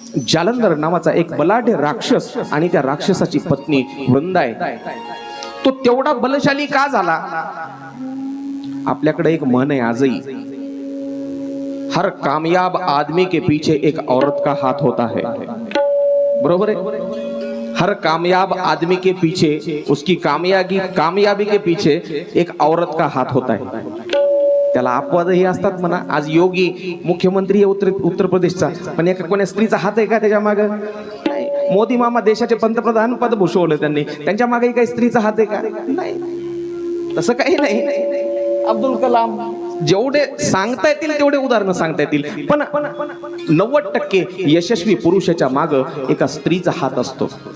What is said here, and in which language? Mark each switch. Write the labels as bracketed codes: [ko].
[mr] जालंधर नावाचा एक बलाढ्य राक्षस आणि त्या राक्षसाची पत्नी वृंदा आहे. तो तेवढा बलशाली का झाला? आपल्याकडे एक म्हण आहे आजही, [hi] हर कामयाब आदमी के पीछे एक औरत का हाथ होता है. [mr] बरोबर है? [hi] हर कामयाब आदमी के पीछे, उसकी कामयाबी के पीछे एक औरत का हाथ होता है. [mr] त्याला अपवादही असतात म्हणा. आज योगी मुख्यमंत्री आहे उत्तर प्रदेशचा, पण एका कोण्या स्त्रीचा हात आहे का त्याच्या मागे? मोदी मामा देशाचे पंतप्रधान पद भूषवलं त्यांनी, त्यांच्या मागे काही स्त्रीचा हात आहे का? नाही, तसं काही नाही. अब्दुल कलाम, जेवढे सांगता येतील तेवढे उदाहरणं सांगता येतील, पण 90% यशस्वी पुरुषाच्या माग एका स्त्रीचा हात असतो.